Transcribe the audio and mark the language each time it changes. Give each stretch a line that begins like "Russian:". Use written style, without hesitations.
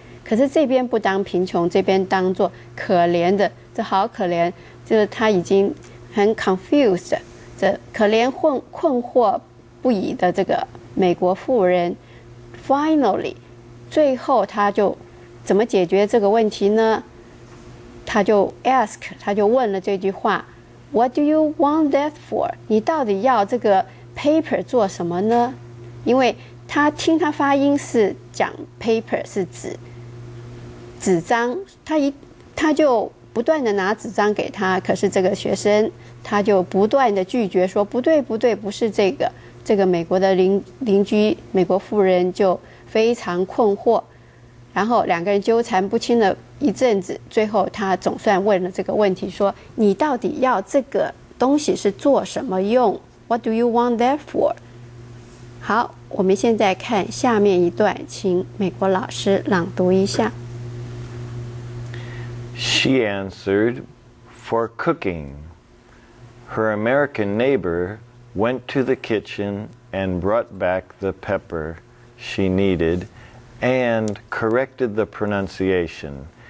Chinese: 可是这边不当贫穷，这边当作可怜的，这好可怜，就是他已经很 confused， 这可怜困惑不已的这个美国妇人 ，finally， 最后他就怎么解决这个问题呢？
English: 他就问了这句话 ，What do you want that for？
Chinese: 你到底要这个 paper 做什么呢？因为他听他发音是讲 paper 是纸张，他就不断的拿纸张给他，可是这个学生他就不断的拒绝说不对，不是这个。这个美国的邻居美国妇人就非常困惑，然后两个人纠缠不清了一阵子，最后他总算问了这个问题，说你到底要这个东西是做什么用 ？
English: What do you want that for？
Chinese: 好，我们现在看下面一段，请美国老师朗读一下。
English: She answered, "For cooking." Her American neighbor went to the kitchen and brought back the pepper she needed and corrected the pronunciation.